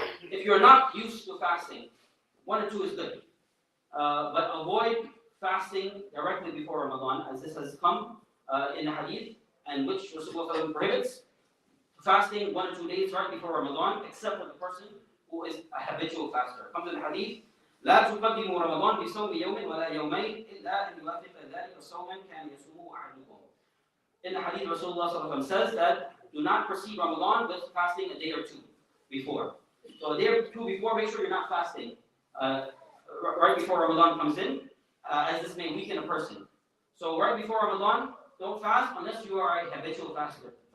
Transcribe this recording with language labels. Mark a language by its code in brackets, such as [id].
[en] If you're not used to fasting, 1 or 2 is good. But avoid fasting directly before Ramadan, as this has come in the hadith, and which Rasulullah prohibits. Fasting 1 or 2 days right before Ramadan, except for the person who is a habitual faster. Comes in the hadith, [ar] لا تقدموا رمضان بصوم يوم ولا يومين إلا أن يوافق ذلك صوما كان يصومه أحدكم. [en] In the hadith, Rasulullah says that do not precede Ramadan with fasting a day or 2 before. So a day or 2 before, make sure you're not fasting right before Ramadan comes in, as this may weaken a person. So right before Ramadan, don't fast unless you are a habitual faster.